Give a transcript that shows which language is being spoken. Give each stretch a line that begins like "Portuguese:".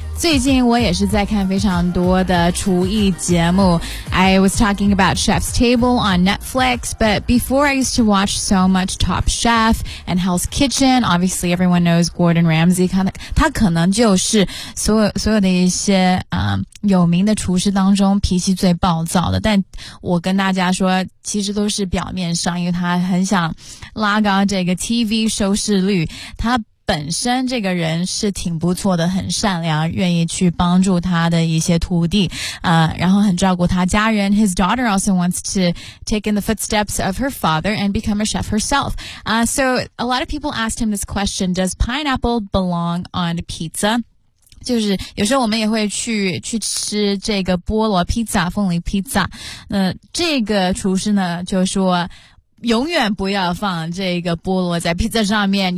Chinese: 最近我也是在看非常多的厨艺节目。
English: I was talking about Chef's Table on Netflix, but before I used to watch so much Top Chef and Hell's Kitchen, obviously everyone knows Gordon Ramsay,
Chinese: 他可能就是所有的一些、有名的厨师当中脾气最暴躁的。但我跟大家说其实都是表面上，因为他很想拉高这个 TV 收视率。他本身这个人是挺不错的，很善良，愿意去帮助他的一些徒弟，然后很照顾他家人。
English: His daughter also wants to take in the footsteps of her father and become a chef herself. So a lot of people asked him this question, does pineapple belong on pizza?
Chinese: 就是有时候我们也会去吃这个菠萝披萨、凤梨披萨。那这个厨师呢，就说永远不要放这个菠萝在披萨上面。